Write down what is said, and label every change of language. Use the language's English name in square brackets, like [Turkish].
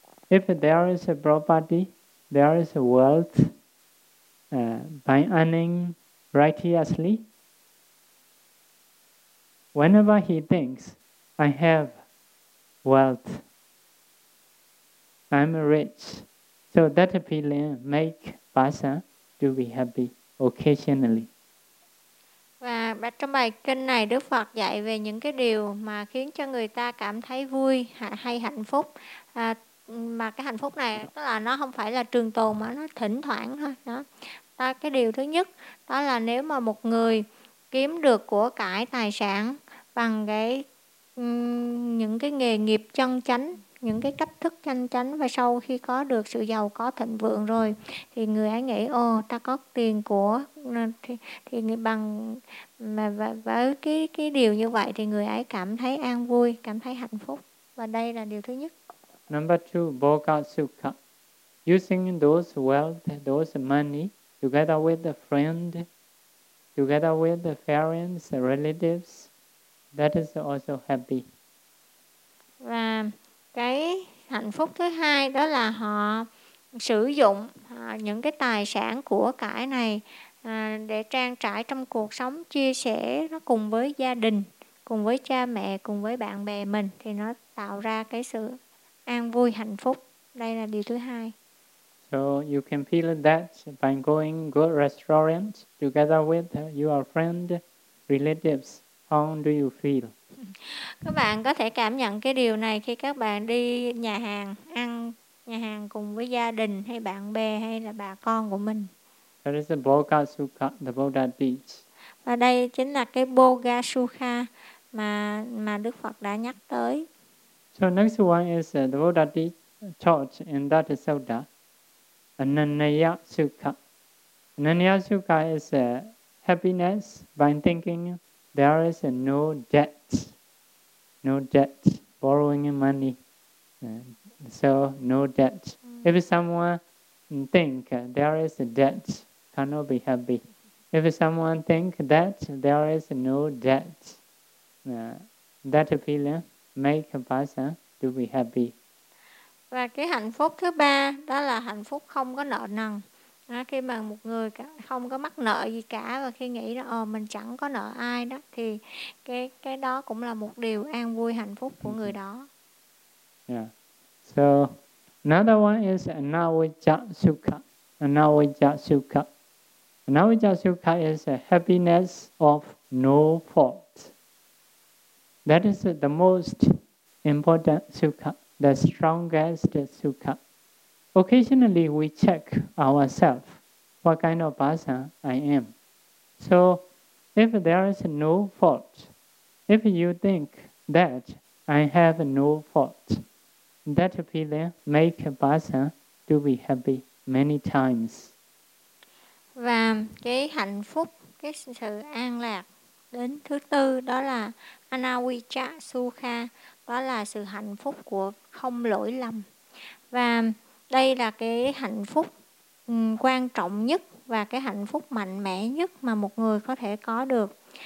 [English] If there is a property, there is a wealth, by earning righteously, whenever he thinks, I have wealth, I'm rich. So that feeling make person to be happy occasionally. [Vietnamese] Và trong bài kinh này, Đức Phật dạy về những cái điều mà khiến cho người ta cảm thấy vui hay hạnh phúc. Mà cái hạnh phúc này, tức là nó không phải là trường tồn mà nó thỉnh thoảng thôi. Đó. Đó, cái điều thứ nhất, đó là nếu mà một người kiếm được của cải tài sản bằng cái những cái nghề nghiệp chân chánh, những cái cách thức chân chánh, và sau khi có được sự giàu có thịnh vượng rồi thì người ấy nghĩ, ồ, ta có tiền của thì người bằng mà với cái điều như vậy thì người ấy cảm thấy an vui, cảm thấy hạnh phúc. Và đây là điều thứ nhất. [English] Number two, bhoga sukha. Using those wealth, those money, together with a friend, together with the parents, the relatives, that is also happy. [Vietnamese] Và cái hạnh phúc thứ hai, đó là họ sử dụng những cái tài sản của cải này để trang trải trong cuộc sống, chia sẻ nó cùng với gia đình, cùng với cha mẹ, cùng với bạn bè mình, thì nó tạo ra cái sự an vui, hạnh phúc. Đây là điều thứ hai. [English] So you can feel that by going good restaurant together with your friend, relatives. How do you feel? [Vietnamese] Các bạn có thể cảm nhận cái điều này khi các bạn đi nhà hàng, ăn nhà hàng cùng với gia đình hay bạn bè hay là bà con của mình. [English] That is the bhoga sukha the Buddha teach. [Vietnamese] Và đây chính là cái bhoga sukha mà Đức Phật đã nhắc tới. [English] So next one is the Buddha taught in that sutta, Ananya sukha. Ananya sukha is happiness by thinking there is no debt. No debt. Borrowing money. So, no debt. If someone think there is a debt cannot be happy. If someone think that there is no debt, that feeling make a person to be happy. [Vietnamese] Và cái hạnh phúc thứ ba đó là hạnh phúc không có nợ nần. Khi mà một người không có mắc nợ gì cả và khi nghĩ là mình chẳng có nợ ai đó thì cái đó cũng là một điều an vui hạnh phúc của người đó. [English] Yeah. So another one is anavijja sukha. Anavijja sukha. Anavijja sukha is a happiness of no fault. That is the most important sukha, the strongest sukha. Occasionally we check ourselves, what kind of person I am. So if there is no fault, if you think that I have no fault, that feeling make a person to be happy many times. [Vietnamese] Và cái hạnh phúc, cái sự an lạc đến thứ tư đó là anavijja sukha, đó là sự hạnh phúc của không lỗi lầm. Và đây là cái hạnh phúc quan trọng nhất và cái hạnh phúc mạnh mẽ nhất mà một người có thể có được.